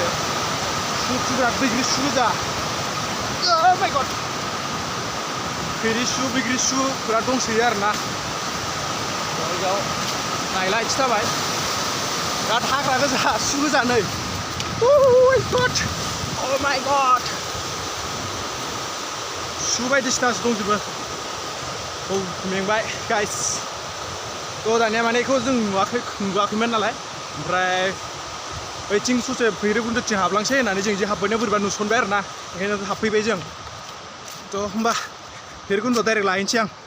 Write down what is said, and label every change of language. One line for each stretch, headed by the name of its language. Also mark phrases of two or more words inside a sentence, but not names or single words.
Bodo: सु बिराद बैग्रि सु गोजा
English: Oh my god
Bodo: बैग्रि सु बिराद दंसोयो आरो ना बेयाव नायला इदि जाबाय बिराद हाग्रा गोजा सु गोजा नै
English: Oh my god
Bodo: सु बायदिसिनासो दंजोबो मेंबाय गाइस थ' दानिया माने बेखौ जों नुवाखैमोन नालाय ओमफ्राय ओइथिं ससे भैरबकुन्दथिं हाबलांसै होननानै जों जे हाबबोनायाव बोरैबा नुसनबाय आरो ना ओंखायनो हाबफैबाय जों थ' होमबा भैरबकुन्दआव डाइरेक्ट लाहैनोसै